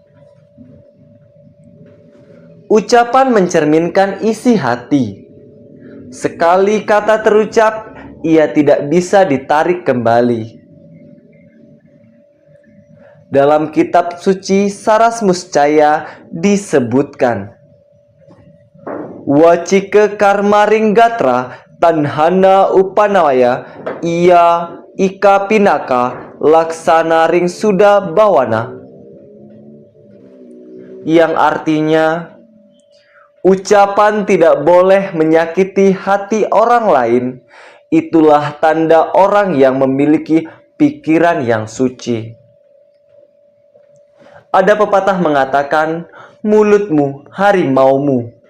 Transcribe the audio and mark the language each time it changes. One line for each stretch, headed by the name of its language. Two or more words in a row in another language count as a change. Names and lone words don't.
Indonesian: Ucapan mencerminkan isi hati. Sekali kata terucap, ia tidak bisa ditarik kembali. Dalam kitab suci Saras Muscaya disebutkan,
Kawi: wacike karma ringgatra tanhana upanawaya ia ika pinaka laksana ring suda bawana.
Indonesian: Yang artinya, ucapan tidak boleh menyakiti hati orang lain. Itulah tanda orang yang memiliki pikiran yang suci. Ada pepatah mengatakan, mulutmu harimaumu.